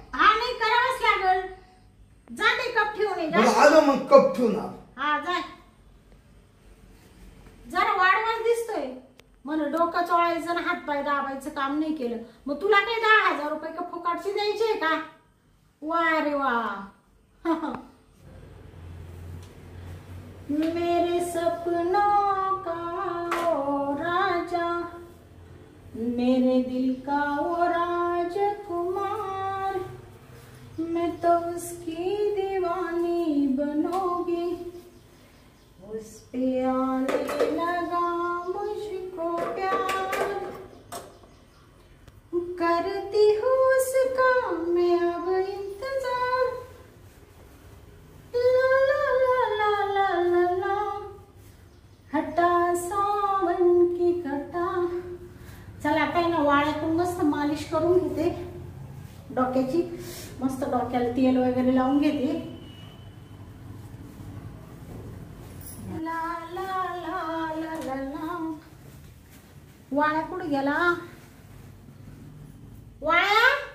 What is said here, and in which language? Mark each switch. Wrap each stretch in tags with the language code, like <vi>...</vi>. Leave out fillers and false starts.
<mr>हा नाही करावंच लागल. जा ते कप ठेवून ये. जा. आलो मग कप ठेवून आलो. हा जाय. जरा वाढवाच दिसतोय म्हणून डोकं चोळायचं आणि हातपाय दाबायचं काम नाही केलं. मग तुला काही 10,000 रुपये का फुकटचे द्यायचे का? वा रे वा.</mr> <hi>मेरे सपनों का ओ राजा मेरे दिल का ओ राजकुमार मैं तो उसकी दीवानी बनोगी. उस पे आने लगा मुझको प्यार करती हूँ उसका मैं अब इंतजार. ला ला ला ला ला ला ला हटा सावन की कटा.</hi> <mr>चला आता ना वाळ्यातून मस्त मालिश करून घेते डोक्याची. मस्त डोक्याला तेल वगैरे लावून घेते. ला ला ला ला ला ला. वाळ्या कुठे गेला? वाळ्या</mr>